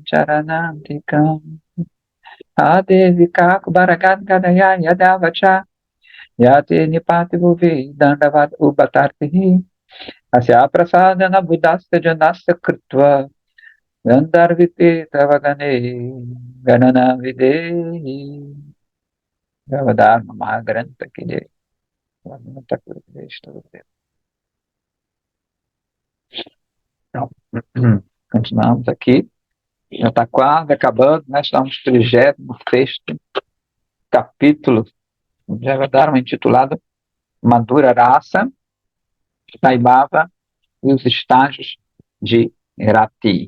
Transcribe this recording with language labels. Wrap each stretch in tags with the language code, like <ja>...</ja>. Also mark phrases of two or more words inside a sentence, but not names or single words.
<sa>Charanantikam, Adevika Kubaragan Kadaya Yadavacha, Yati Nipati Bhuvi, Dandavat Ubatartihi, Asya Prasadana Buddhasta Janasta Krutva, Gandarviti Tavagane, Ganana Videhi, Gavadharma Mahagranta Kide.</sa> <pt>Então, continuamos aqui. Já está quase acabando, né? Estamos no 36º capítulo, já Javadharma, intitulado Madhura Rasa, Taibhava e os estágios de Rati.</pt>